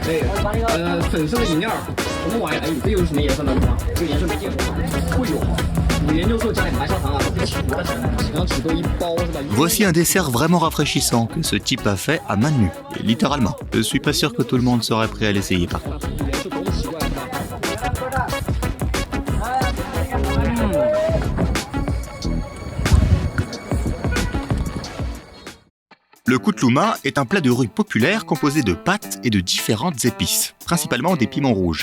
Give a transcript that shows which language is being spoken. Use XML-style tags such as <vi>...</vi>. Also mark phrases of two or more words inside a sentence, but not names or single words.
<zh>粉色的饮料，什么玩意儿？哎，这又是什么颜色的？这个颜色没见过，会有。</zh> <fr>Voici un dessert vraiment rafraîchissant que ce type a fait à main nue, littéralement. Je suis pas sûr que tout le monde serait prêt à l'essayer par contre. Le koutluma est un plat de riz populaire composé de pâtes et de différentes épices, principalement des piments rouges.</fr>